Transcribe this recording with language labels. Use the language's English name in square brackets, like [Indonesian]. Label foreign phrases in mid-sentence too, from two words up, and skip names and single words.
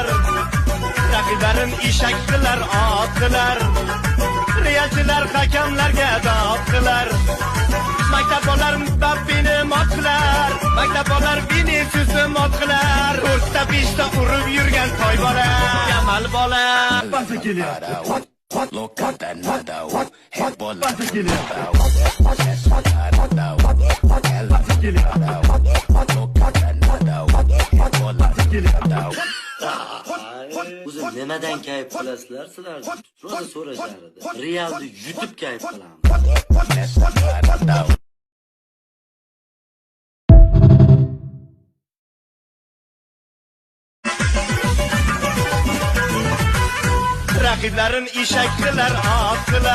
[Uzbek] Raqiblarin eshaklar, otlar. Realchilar hakamlarga dodlar. Maktablar Mbappeni mot qilar. Maktablar Viniciusni mot qilar. O'rta peshda urib yurgan toy bola, Yamal bola. Pasa kelyapti. [English] Look at that nada, head ball, [Uzbek] Pasa kelyapti. Pasa kelyapti. [English] Look at that nada, head ball, [Uzbek] O'zi nimadan kayf qilasizlar sizlar? Rosa so'rashardi. Realni yutib kayf qilamiz. Raqiblarin eshaklar, otlar.